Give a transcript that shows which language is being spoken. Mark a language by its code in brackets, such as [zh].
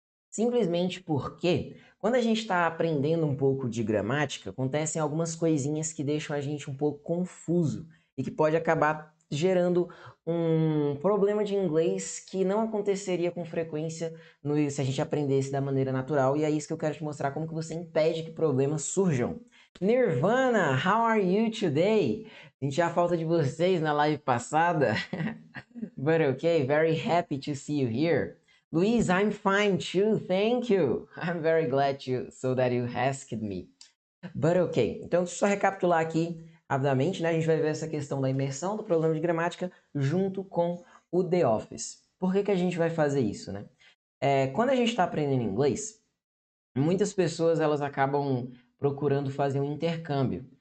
[pt] Simplesmente porque quando a gente está aprendendo um pouco de gramática, acontecem algumas coisinhas que deixam a gente um pouco confuso e que pode acabar gerando um problema de inglês que não aconteceria com frequência se a gente aprendesse da maneira natural, e é isso que eu quero te mostrar, como que você impede que problemas surjam. [en] Nirvana, how are you today? [pt] Senti a falta de vocês na live passada. [en] But okay, very happy to see you here. Luiz, I'm fine too, thank you. I'm very glad that you asked me. But okay, [pt] então deixa eu só recapitular aqui rapidamente, né? A gente vai ver essa questão da imersão, do problema de gramática, junto com o The Office. Por que a gente vai fazer isso, né? Quando a gente está aprendendo inglês, muitas pessoas elas acabam procurando fazer um intercâmbio.